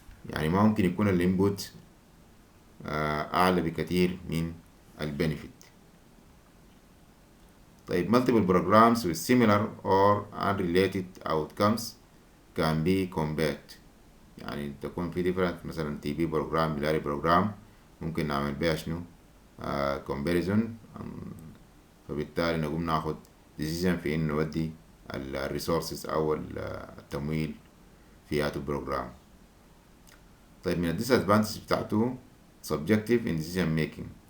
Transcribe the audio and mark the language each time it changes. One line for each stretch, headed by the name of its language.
Arabic: يعني ما ممكن يكون الانبوت اعلى بكثير من البنفيت.
English: طيب multiple programs with similar or unrelated outcomes can be compared.
Arabic: يعني تكون في different مثلا تي بي بروجرام بلاري بروجرام ممكن نعمل بيها شنو comparison. فبالتالي نقوم ناخد decision في انه نودي الريسورسز او التمويل في هذا البروجرام. طيب من الديسادفانتج بتاعته
English: subjective in decision making.